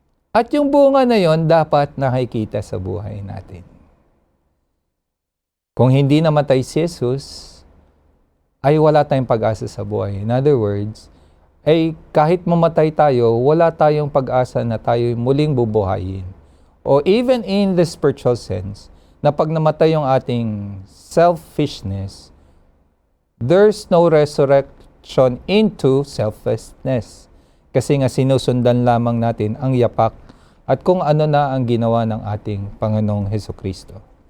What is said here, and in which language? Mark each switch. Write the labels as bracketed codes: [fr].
[tl] At yung bunga na yon dapat nakikita sa buhay natin. Kung hindi namatay si Jesus, ay wala tayong pag-asa sa buhay. [en] In other words, [tl] ay kahit mamatay tayo, wala tayong pag-asa na tayo muling bubuhayin. [en] O even in the spiritual sense, [tl] na pag namatay yung ating [en] selfishness, there's no resurrection into selflessness. [tl] Kasi nga sinusundan lamang natin ang yapak at kung ano na ang ginawa ng ating Panginoong Hesukristo.